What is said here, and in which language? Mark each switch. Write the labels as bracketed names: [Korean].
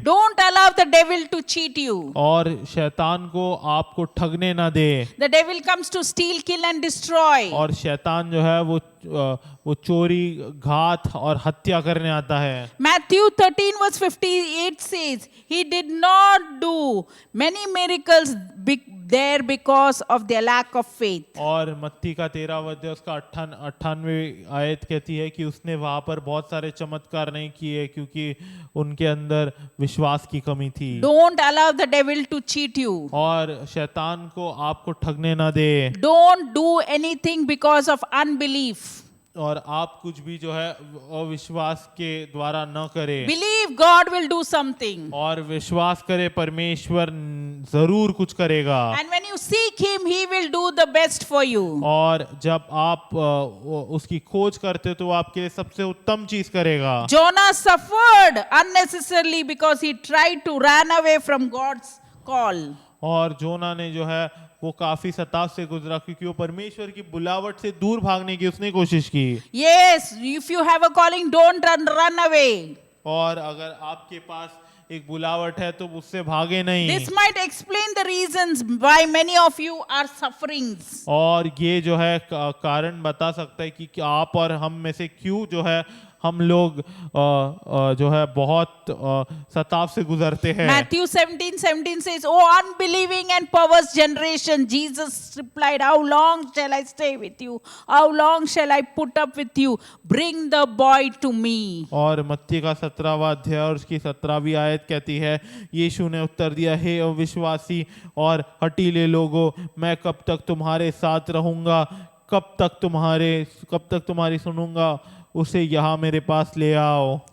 [English] Don't allow the devil to cheat you. [Hindi] और शैतान को आपको ठगने ना दे। [English] The devil comes to steal, kill and destroy. [Hindi] और शैतान जो है वो चोरी, घात और हत्या करने आता है। [English] Matthew 13 verse 58 says, he did not do many miracles there because of their lack of faith. [Hindi] और मत्ती का 13 अध्याय उसका 98 आयत कहती है कि उसने वहां पर बहुत सारे चमत्कार नहीं किए क्योंकि उनके अंदर विश्वास की कमी थी। [English] Don't allow the devil to cheat you. [Hindi] और शैतान को आपको ठगने ना दे, [English] Don't do anything because of unbelief. [Hindi] और आप कुछ भी जो है अविश्वास के द्वारा न करे, [English] Believe God will do something. [Hindi] और विश्वास करे परमेश्वर जरूर कुछ करेगा। [English] And when you seek him, he will do the best for you. [Hindi] और जब आप उसकी खोज करते हो तो वो आपके लिए सबसे उत्तम चीज करेगा। [English] Jonah suffered unnecessarily because he tried to run away from God's call. [Hindi] और जोना ने जो है वो काफी सताव से गुजरा क्योंकि वो परमेश्वर की बुलावट से दूर भागने की उसने कोशिश की। [English] Yes, if you have a calling, don't run away. [Hindi] और अगर आपके पास एक बुलावट है तो उससे भागे नहीं। [English] This might explain the reasons why many of you are suffering. [Hindi] और ये जो है कारण बता सकता है कि आप और हम में से क्यों जो है हम लोग जो है बहुत सताव से गुजरते हैं। [English] Matthew 17:17 says, "O unbelieving and perverse generation," Jesus replied, "How long shall I stay with you? How long shall I put up with you? Bring the boy to me." [Hindi] और मत्ती का 17वां अध्याय और उसकी 17वीं आयत कहती है, यीशु ने उत्तर दिया, हे अविश्वासी और हठीले लोगों, मैं कब तक तुम्हारे साथ रहूंगा, कब तक तुम्हारी सुनूंगा, उसे यहाँ मेरे पास ले आओ।